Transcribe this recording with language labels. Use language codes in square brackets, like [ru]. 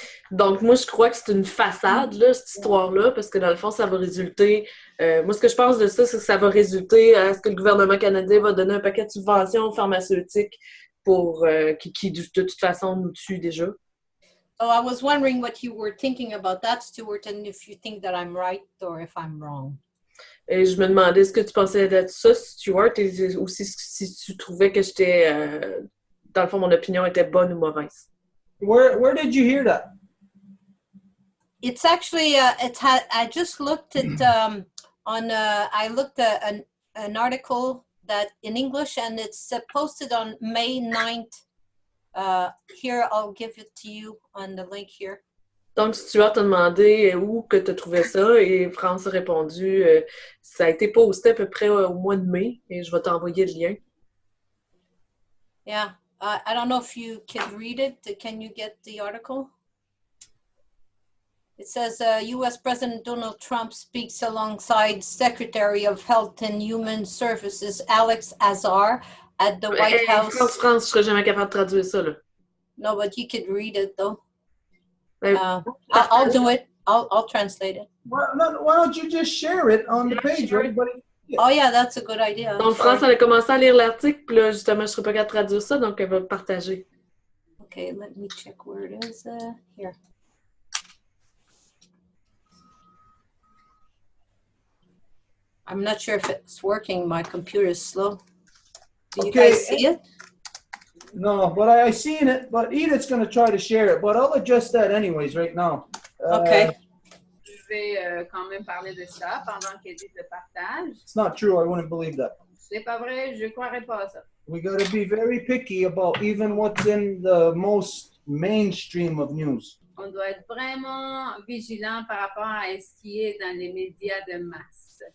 [fr] Donc, moi, je crois que c'est une façade, là, cette histoire-là, parce que dans le fond, ça va résulter... moi, ce que je pense de ça, c'est que ça va résulter à ce que le gouvernement canadien va donner un paquet de subventions pharmaceutiques pour qui de toute façon, nous tue déjà. [en] So I was wondering what you were thinking about that, Stuart, and if you think that I'm right or if I'm wrong. [fr] Et je me demandais ce que tu pensais de ça, Stuart, et aussi si tu trouvais que j'étais... dans le fond, mon opinion était bonne ou mauvaise. [en] Where did you hear that? It's actually I just looked at I looked at an article that in English, and it's posted on May 9th. Here, I'll give it to you on the link here. [fr] Donc, Stuart t'a demandé où que tu trouvais ça, et France a répondu ça a été posté à peu près au mois de mai, et je vais t'envoyer le lien. [en] Yeah. I don't know if you can read it. Can you get the article? It says U.S. President Donald Trump speaks alongside Secretary of Health and Human Services Alex Azar at the White House. [fr] France, je serais jamais capable de traduire ça, là. [en] No, but you could read it, though. I'll do it. I'll translate it. Why don't you just share it on the page, everybody? Oh yeah, that's a good idea. [fr] Donc, France, elle a commencé à lire l'article, puis là, justement, je ne serais pas capable de traduire ça, donc elle va le partager. [en] Okay, let me check where it is. Here. I'm not sure if it's working. My computer is slow. Do you guys see it? No, but I seen it, but Edith's going to try to share it, but I'll adjust that anyways right now. Okay. [fr] Je vais quand même parler de ça pendant qu'Edith le partage. [en] It's not true. I wouldn't believe that. [fr] C'est pas vrai, je croirais pas à ça. [en] We got to be very picky about even what's in the most mainstream of news. [fr] On doit être vraiment vigilant par rapport à ce qui est dans les médias de masse.